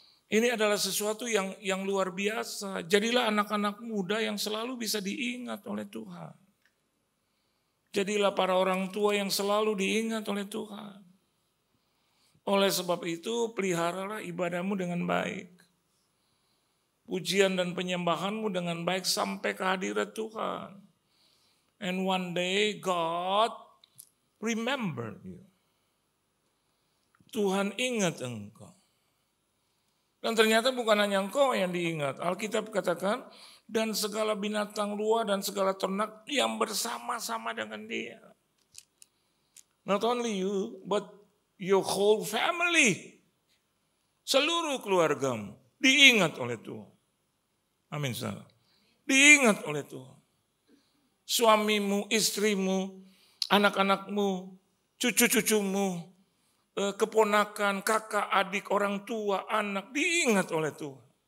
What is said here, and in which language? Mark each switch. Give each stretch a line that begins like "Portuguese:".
Indonesian: Ini adalah sesuatu yang luar biasa. Jadilah anak-anak muda yang selalu bisa diingat oleh Tuhan. Jadilah para orang tua yang selalu diingat oleh Tuhan. Oleh sebab itu, peliharalah ibadahmu dengan baik. Pujian dan penyembahanmu dengan baik sampai kehadirat Tuhan.
English: And one day God remember you.
Indonesian: Tuhan ingat engkau. Dan ternyata bukan hanya engkau yang diingat. Alkitab katakan, dan segala binatang luar dan segala ternak yang bersama-sama dengan dia.
English: Not only you, but your whole family.
Indonesian: Seluruh keluargamu diingat oleh Tuhan. Amin. Diingat oleh Tuhan. Suamimu, istrimu, anak-anakmu, cucu-cucumu, keponakan, kakak, adik, orang tua, anak, diingat oleh Tuhan.